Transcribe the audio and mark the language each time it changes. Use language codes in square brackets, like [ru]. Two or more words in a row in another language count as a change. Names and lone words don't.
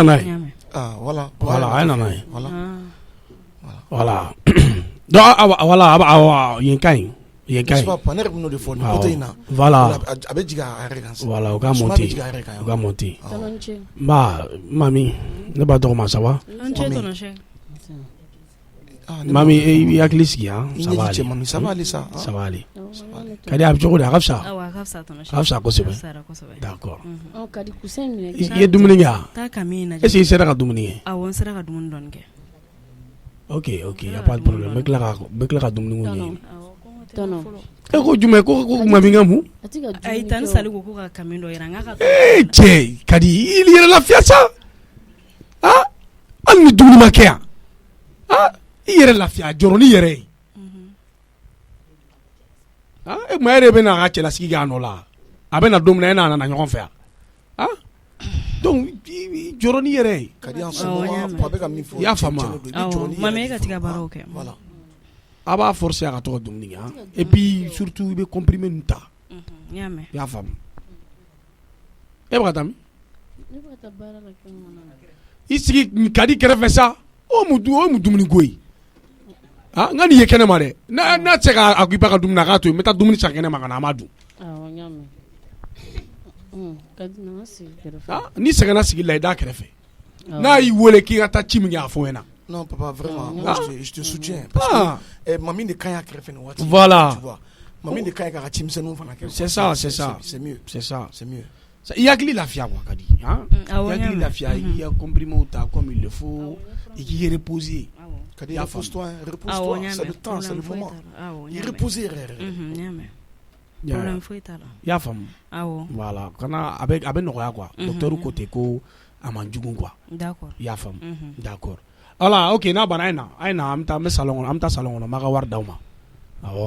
[fr] Voilà. [bm] Voilà, a ye nana ye. [fr] Voilà. [bm] Voilà. [fr] Donc voilà, [bm] yen ka ɲi. Yen ka ɲi. Ne yɛrɛ bɛ n'o de fɔ nin côté in na. [fr] Voilà. [bm] A bɛ jigin a yɛrɛ kan. Voilà, o ka monter. O ka monter. Ba, mami, ne b'a dɔgɔ ma [fr] ça va? [bm] An cɛ tɔnɔ sɛ. Mami, i hakili sigi han. [fr] Ça va aller. Mami, ça va aller ça. Ça va aller. [bm] Kadi a bɛ cogo di? A ka fisa? Awɔ a ka fisa tɔnɔ sɛ. A ka fisa kosɛbɛ. Fisayara kosɛbɛ. [fr] D'accord. [bm] Kadi kusen minɛ. I ye dumuni kɛ wa? Taa ka min lajɛ. [fr] Est-ce que [bm] i sera ka dumuni kɛ? Awɔ n sera ka dumuni dɔɔni kɛ. [fr] Ok, y a pas de problème. [bm] Bɛ tila ka dumuni ko ɲɛɲini. Tɔnɔ. E ko jumɛn ko mami ka mun? Ayi tan ni sali ko ka kamin dɔ yira n k'a ka. Cɛ Kadi i yɛrɛ lafiya sa. Ah, hali ni dumuni ma kɛ yan. Ah, i yɛrɛ lafiya jɔrɔ ni yɛrɛ ye. Ah, e tuma e de bɛ na a ka cɛlasigi kɛ a nɔ la. A bɛ na don min na e n'a nana ɲɔgɔn fɛ yan. Ah, donc jɔrɔ ni yɛrɛ ye. Kadi [fr] en ce moment [bm] a bɛ ka min fɔ. I y'a faamu. Mami e ka tigɛ baaraw kɛ. [fr] Voilà. [bm] A b'a forcer a ka to ka dumuni kɛ. [fr] Et puis surtout [bm] i bɛ comprimé ninnu ta. N y'a mɛn. I y'a faamu. E bɛ ka taa min? Ne bɛ taa baara la kɛ ɲɔgɔn na. I sigi Kadi kɛrɛfɛ sa o mu dumuni ko ye. Ah, n ka nin ye kɛnɛ ma dɛ. N'a tɛ se k'a ko i ba ka dumuni na k'a to yen n bɛ taa dumuni san kɛnɛ ma ka na an b'a dun. Awɔ n y'a mɛn. Kadi nana sigi kɛrɛfɛ. Ah, n'i sɛgɛnna sigi la i da kɛrɛfɛ. N'a y'i wele k'i ka taa ci min kɛ a fɔ n ɲɛna. [fr] Non papa vraiment moi je te soutiens parce que [bm] mami de kan y'a kɛrɛfɛ nin waati. [fr] Voilà. Tu vois. [bm] Mami de kan y'a ka cimisɛnninw fana kɛ. [fr] C'est ça, c'est ça. C'est mieux. C'est ça. C'est mieux. [bm] I hakili lafiya quoi Kadi. Hein? I hakili lafiya i ka comprimé ta [fr] comme il le faut. [bm] I k'i reposer. [fr] Kadi repose-toi, repose-toi, c'est le temps, c'est le moment. [bm] I reposer yɛrɛ. N y'a mɛ. Problème foyi t'a la. I y'a faamu. Awɔ. Voilà, kana a bɛ nɔgɔya quoi. Docteur ko ten ko a man jugu quoi. [fr] D'accord. [bm] I y'a faamu. D'accord. Voilà, ok n'a banna a ye na an bɛ taa salon kɔnɔ an bɛ taa salon kɔnɔ n b'a ka wari d'aw ma. Awɔ.